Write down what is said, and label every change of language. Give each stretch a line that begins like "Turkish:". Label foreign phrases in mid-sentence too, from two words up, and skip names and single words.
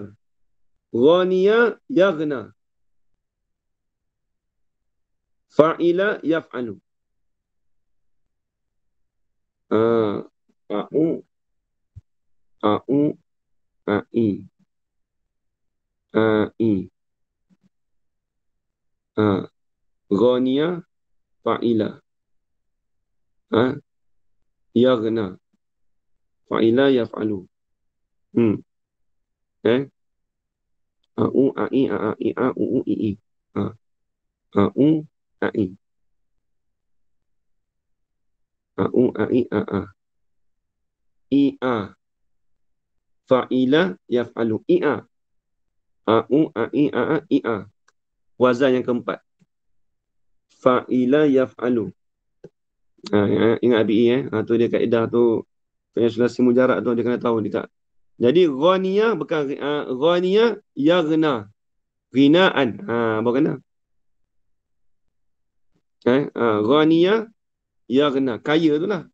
Arabic: غني يغنى. فعل يفعل. A'u, a'u, a'i, a'i. غني فعل. يغنى. فعل يفعل. Eh? A'u, a'i, a'i, a'u, i'i. A'u, a'i. A'u, a'i, a'a. I'a. فعل يفعل. I'a. A'u, a'i, a'a, i'a.
Malay: Wazan yang keempat.
Arabic: فعل يفعل.
Malay: Ingat ABI tu dia kaedah tu. Penyesulasi mujarab tu dia kena tahu dia tak. Jadi ghaniyah bukan
Arabic: غنية يغنى.
Malay: Ghinaan. Baru kena.
Arabic: غنية يغنى.
Malay: Kaya tu lah.